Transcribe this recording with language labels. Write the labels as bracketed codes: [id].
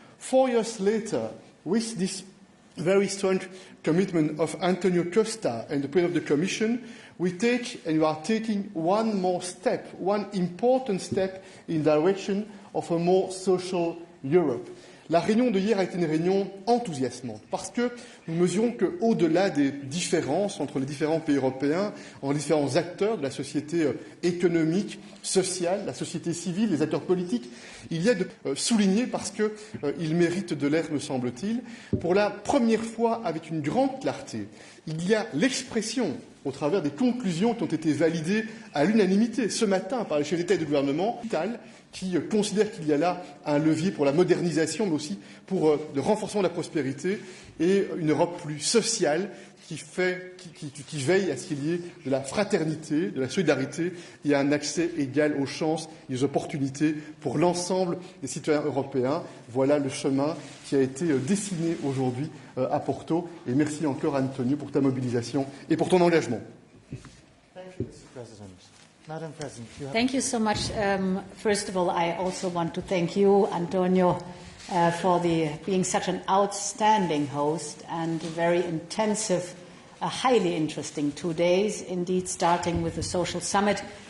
[en] 4 years later, with this very strong commitment of Antonio Costa and the President of the Commission, we take and we are taking one more step, one important step in direction of a more social Europe. [fr] La réunion de hier a été une réunion enthousiasmante parce que nous mesurons qu'au-delà des différences entre les différents pays européens, entre les différents acteurs de la société économique, sociale, la société civile, les acteurs politiques, il y a de souligner parce qu'il mérite de l'être, me semble-t-il, pour la première fois avec une grande clarté. Il y a l'expression au travers des conclusions qui ont été validées à l'unanimité ce matin par les chefs d'État et de gouvernement, qui considèrent qu'il y a là un levier pour la modernisation, mais aussi pour le renforcement de la prospérité et une Europe plus sociale qui veille à ce qu'il y ait de la fraternité, de la solidarité et un accès égal aux chances et aux opportunités pour l'ensemble des citoyens européens. Voilà le chemin qui a été dessiné aujourd'hui à Porto. Et merci encore, Antonio, pour ta mobilisation et pour ton engagement. [en] Thank you, Mr. President. Madam President, Thank you so much. First of all, I also want to thank you, Antonio, for being such an outstanding host and very intensive, highly interesting 2 days, indeed, starting with the Social Summit.